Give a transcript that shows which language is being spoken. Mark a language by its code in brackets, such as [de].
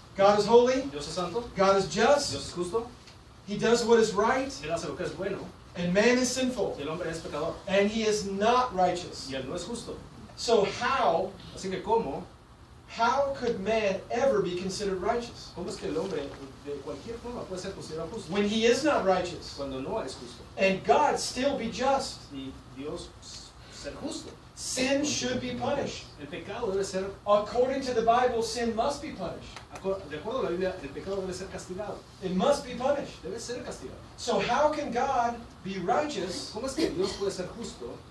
[en] God is holy. [es] Dios es santo, [en] God is just. [es] Dios es justo, [en] He does what is right. [es] Él hace lo que es bueno [en] And man is sinful. [es] y el hombre es pecador [en] And he is not righteous. [es] y él no es justo. [en] So [es] Así que [en] how could man ever be considered righteous? [es] ¿cómo es que el hombre de cualquier forma puede ser considerado justo [en] When he is not righteous. [es] cuando no es justo? [en] And God still be just. [es] Y Dios ser justo. [en] Sin should be punished. [es] El pecado debe ser, [en] According to the Bible, sin must be punished. [es] de acuerdo a la Biblia, el pecado debe ser castigado. [en] It must be punished. [es] Debe ser castigado. [en] So how can God be righteous, [es] ¿Cómo es que Dios puede ser justo,